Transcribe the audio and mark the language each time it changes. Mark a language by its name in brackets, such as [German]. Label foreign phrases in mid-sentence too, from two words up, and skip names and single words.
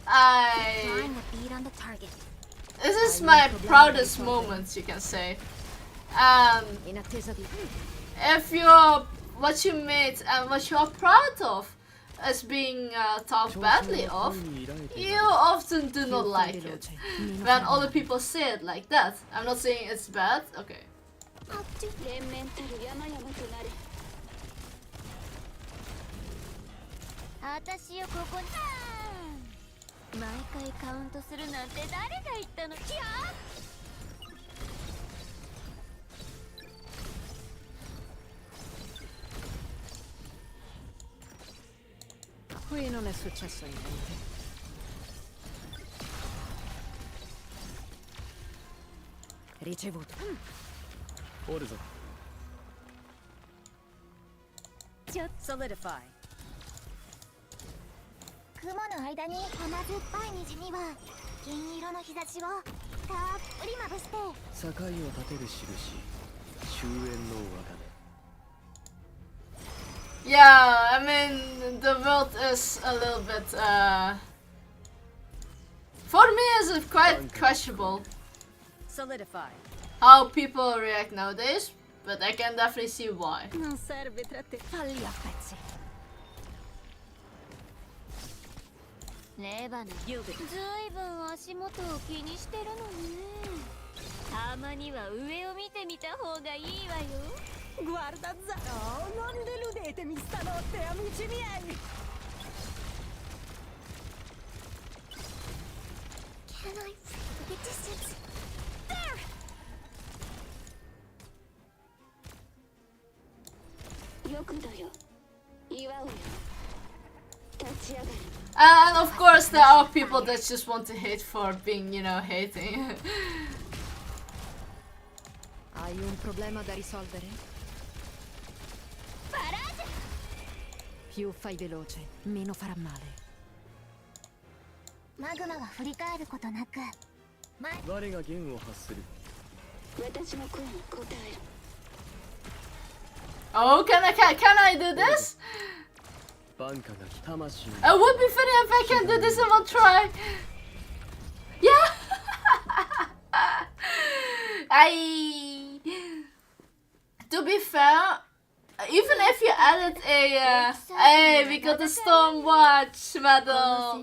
[English] This is my proudest moment, you can say. If you're, what you made and what you're proud of is being talked badly of, you often do not like it. When other people say it like that. I'm not saying it's bad, okay. [Japanese] 私よここに毎回カウントするなんて誰が言ったの？キャー！ [Italian] Qui non è successo niente. Ricevuto. Orzo. [English] Solidify. [Japanese] 雲の間に甘酸っぱい虹には銀色の日差しをたっぷりまぶして。境を立てる印。終焉の輪だね。 [English] Yeah, I mean, the world is a little bit, for me is quite questionable. Solidify. How people react nowadays, but I can definitely see why. [Italian] Non serve falli a pezzi. [Japanese] レバノン、ずいぶん足元を気にしてるのね。たまには上を見てみた方がいいわよ。 [Italian] Guarda Zaro, non deludetemi stanotte, amici miei! [English] Can I feel the distance? There! And of course there are people that just want to hate for being, you know, hating. [Italian] Hai un problema da risolvere? Più fai veloce, meno farà male. [Japanese] マグマが振り返ることなく。我が弦を発する。私の声に応える。 [English] Oh, can I do this? It would be funny if I can do this in one try. Yeah. To be fair, even if you added a hey, we got the Stormwatch medal.